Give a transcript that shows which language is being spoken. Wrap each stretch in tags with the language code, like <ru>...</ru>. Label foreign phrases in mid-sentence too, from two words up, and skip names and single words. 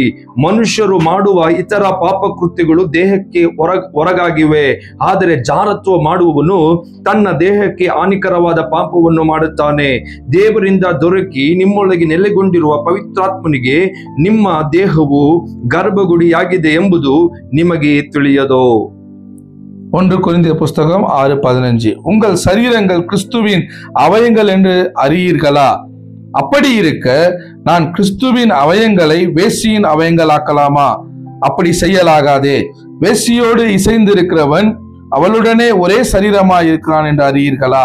<kn>ಮನುಷ್ಯರು ಮಾಡುವ ಇತರ ಪಾಪಕೃತ್ಯಗಳು ದೇಹಕ್ಕೆ ಹೊರಗಾಗಿವೆ, ಆದರೆ ಜಾರತ್ವ ಮಾಡುವವನು ತನ್ನ ದೇಹಕ್ಕೆ ಹಾನಿಕರವಾದ ಪಾಪವನ್ನು ಮಾಡುತ್ತಾನೆ. ದೇವರಿಂದ ದೊರಕಿ ನಿಮ್ಮೊಳಗೆ ನೆಲೆಗೊಂಡಿರುವ ಪವಿತ್ರಾತ್ಮನಿಗೆ ನಿಮ್ಮ ದೇಹವು ಗರ್ಭಗುಡಿಯಾಗಿದೆ ಎಂಬುದು ನಿಮಗೆ ತಿಳಿಯದೋ?</kn> <ta>1 கொரிந்தியர் புஸ்தகம் 6:15. உங்கள் சரீரங்கள் கிறிஸ்துவின் அவயங்கள் என்று அறியீர்களா? அப்படி இருக்க நான் கிறிஸ்துவின் அவயங்களை வேசியின் அவயங்களாக்கலாமா? அப்படி செய்யலாகாதே. வேசியோடு இசைந்திருக்கிறவன் அவளுடனே ஒரே சரீரமாய் இருக்கிறான் என்று அறியீர்களா?</ta>